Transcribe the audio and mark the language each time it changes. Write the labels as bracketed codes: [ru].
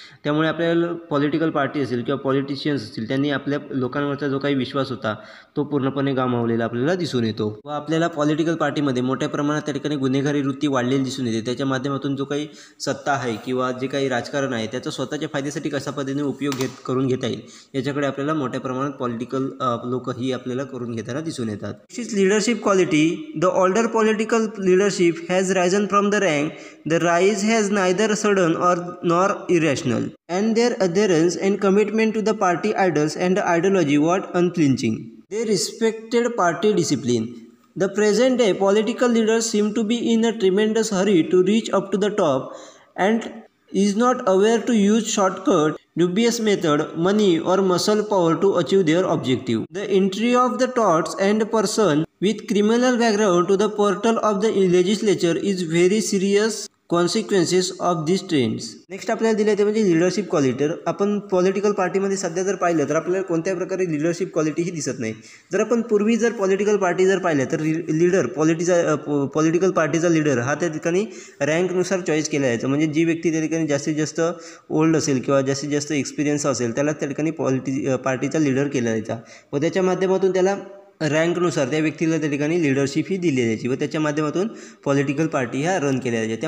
[mr] त्यामुळे आपल्याला political party असेल किंवा पॉलिटिशियन्स असतील त्यांनी आपल्या लोकांवरचा जो काही विश्वास होता तो पूर्णपणे गमावलेला आपल्याला दिसून येतो. व आपल्याला पॉलिटिकल पार्टीमध्ये मोठ्या प्रमाणात त्या ठिकाणी गुन्हेगारी वृत्ती वाढलेली दिसून येते. त्याच्या माध्यमातून जो काही सत्ता आहे किंवा जे काही राजकारण आहे त्याचा स्वतःच्या फायद्यासाठी कशा पद्धतीने उपयोग करून घेता येईल याच्याकडे आपल्याला मोठ्या प्रमाणात पॉलिटिकल लोक ही आपल्याला करून घेताना दिसून येतात. [en] Its leadership quality, the older political leadership has risen from the rank. The rise has neither sudden nor irrational, and their adherence and commitment to the party idols and the ideology was unflinching. They respected party discipline. The present day political leaders seem to be in a tremendous hurry to reach up to the top and is not aware to use shortcut dubious method, money or muscle power to achieve their objective. The entry of the thoughts and person with criminal background to the portal of the legislature is very serious consequences of this trends. [mr] Next आपल्याला दिलं ते म्हणजे leadership quality. आपण political पार्टीमध्ये सध्या जर पाहिलं तर आपल्याला कोणत्या प्रकारे लिडरशिप क्वालिटीही दिसत नाही. जर आपण पूर्वी जर पॉलिटिकल पार्टी जर पाहिल्या तर लीडर पॉलिटिकल पार्टीचा लीडर हा त्या ठिकाणी रँकनुसार चॉईस केला जायचा. म्हणजे जी व्यक्ती त्या ठिकाणी जास्तीत जास्त ओल्ड असेल किंवा जास्तीत जास्त एक्सपिरियन्स असेल त्याला त्या ठिकाणी पार्टीचा लीडर केला जायचा व त्याच्या माध्यमातून त्याला रँकनुसार त्या व्यक्तीला त्या ठिकाणी लिडरशिप ही दिली जायची व त्याच्या माध्यमातून पॉलिटिकल पार्टी ह्या रन केल्या जायच्या.